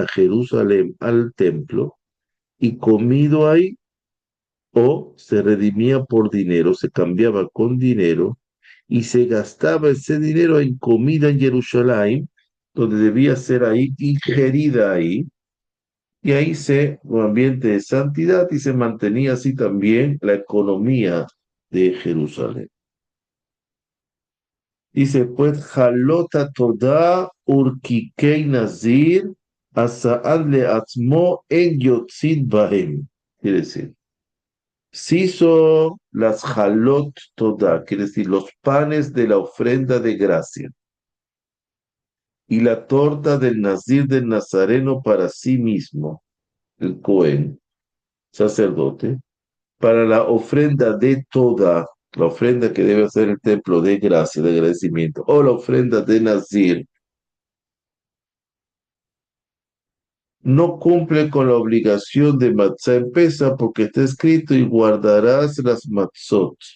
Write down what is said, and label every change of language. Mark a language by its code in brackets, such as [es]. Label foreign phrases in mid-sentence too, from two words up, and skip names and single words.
[es] Jerusalén, al templo, y comido ahí, o se redimía por dinero, se cambiaba con dinero, y se gastaba ese dinero en comida en Jerusalén, donde debía ser ahí ingerida ahí, y ahí un ambiente de santidad, y se mantenía así también la economía de Jerusalén. [he] Dice, pues, חלות תודה ורקיקי נזיר עשאן לעצמו אין יוצאין בהן. [es] Quiere decir, se hizo las [he] חלות תודה, [es] quiere decir, los panes de la ofrenda de gracia y la torta del nazir del nazareno para sí mismo, el Cohen, sacerdote, para la ofrenda de toda, la ofrenda que debe hacer el templo de gracia, de agradecimiento, o la ofrenda de nazir, no cumple con la obligación de matzah en Pesa porque está escrito y guardarás las matzot.